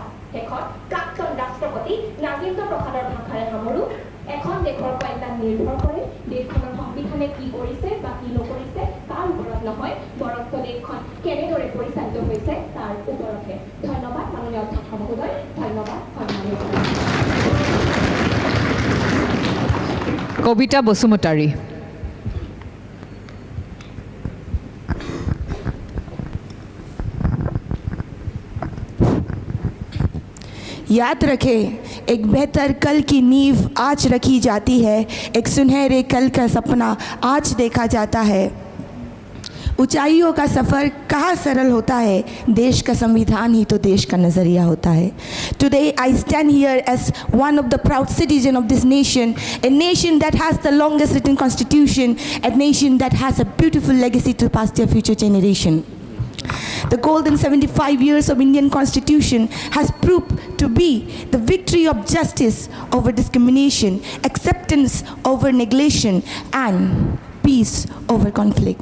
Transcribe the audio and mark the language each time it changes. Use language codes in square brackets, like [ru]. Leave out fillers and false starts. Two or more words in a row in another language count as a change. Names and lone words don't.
[as] শেষত প্ৰাক্তন ৰাষ্ট্ৰপতি ৰাজেন্দ্ৰ প্ৰসাদৰ ভাষাৰে সামৰো, এখন দেশৰ কল্যাণ নিৰ্ভৰ কৰে দেশখনৰ সংবিধানে কি কৰিছে বা কি নকৰিছে তাৰ ওপৰত নহয়, বৰঞ্চ দেশখন কেনেদৰে পৰিচালিত হৈছে তাৰ ওপৰতহে। ধন্যবাদ মাননীয় অধ্যক্ষ মহোদয়, ধন্যবাদ সন্মানীয়। কবিতা বসুমতাৰী। [hi] याद रखें, एक बेहतर कल की नींव आज रखी जाती है, एक सुनहरे कल का सपना आज देखा जाता है। ऊंचाइयों का सफ़र कहाँ सरल होता है, देश का संविधान ही तो देश का नज़रिया होता है। [en] Today I stand here as one of the proud citizens of this nation, a nation that has the longest written constitution, a nation that has a beautiful legacy to pass their future generation. The golden 75 years of Indian Constitution has proved to be the victory of justice over discrimination, acceptance over neglection, and peace over conflict.